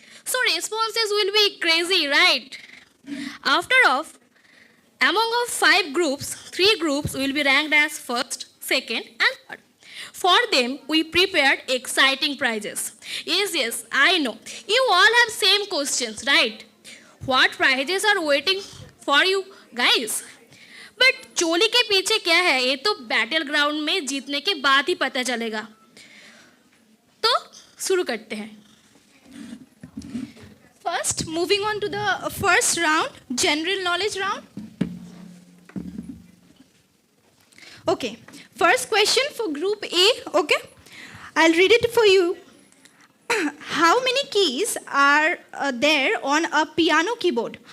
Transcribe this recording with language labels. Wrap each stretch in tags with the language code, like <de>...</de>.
<en>So responses will be crazy, right? After of, among of 5 groups, 3 groups will be ranked as first, second, and third. For them, we prepared exciting prizes. Yes, I know. You all have same questions, right? What prizes are waiting for you guys?</en> <hi>But चोली के पीछे क्या है ये तो battle ground में जीतने के बाद ही पता चलेगा. तो शुरू करते हैं.</hi> <en>First, moving on to the first round, general knowledge round. Okay, first question for group A, okay? I'll read it for you. How many keys are there on a piano keyboard?</en>